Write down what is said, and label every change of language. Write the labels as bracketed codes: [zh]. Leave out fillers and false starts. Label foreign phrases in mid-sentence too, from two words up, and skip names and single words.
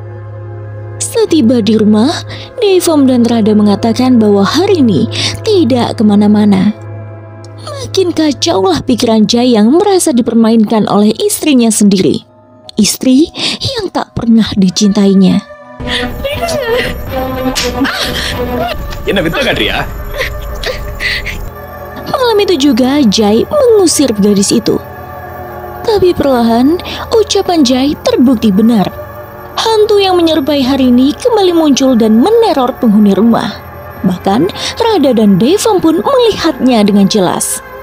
[id] Setiba di rumah, Devam dan Rada mengatakan bahwa Harini tidak kemana-mana. Makin kacaulah pikiran Jai yang merasa dipermainkan oleh istrinya sendiri. Istri yang tak pernah dicintainya. [ta] என்ன வித்த காட்டுறியா? [id] Malam itu juga Jai mengusir gadis itu. Tapi perlahan ucapan Jai terbukti benar. Hantu yang menyerupai Harini kembali muncul dan meneror penghuni rumah. Bahkan Rada dan Devam pun melihatnya dengan jelas.